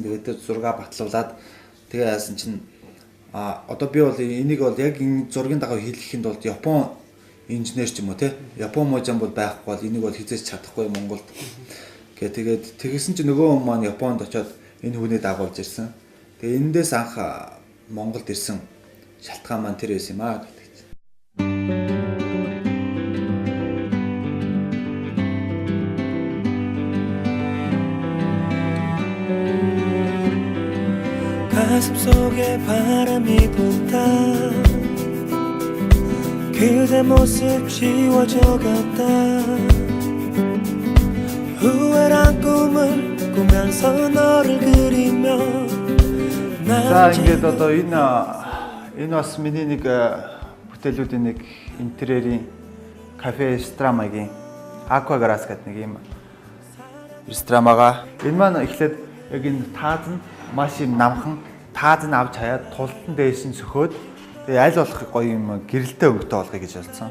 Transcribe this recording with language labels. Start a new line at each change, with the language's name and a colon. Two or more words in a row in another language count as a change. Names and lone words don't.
Mongolian: Тэгээд тэр зураг батлуулаад тэгээ яасан чинь одоо би бол энийг бол яг энэ зургийн дагуу хийлгэхэд бол Япон инженер ч юм уу те Япон можаан бол байхгүй бол энийг бол хизээж чадахгүй Монголд гээ тэгээд тэгсэн чинь нөгөө хүн маань Японд очиод энэ хүнийг дагуулж ирсэн. Тэгээ эндээс анх Монголд ирсэн шалтгаан маань тэр байсан юм аа гэдэг.
Korean: 가슴속에 바람이 분다 그대 모습 지워져간다 후회란 꿈을 꾸면서 너를 그리며
Mongolian: За ингээд одоо энэ бас миний нэг бүтээлүүдийн нэг интерьерийн кафе ресторанагийн Aqua Grass гэдэг нэг юм ресторан байгаа. Энэ маань эхлээд яг энэ таазан маш юм намхан таазан авч хаяад тултан дээш нь сөхөөд тэгээ аль болох гоё юм гэрэлтэй өнгөтэй болгоё гэж болсон.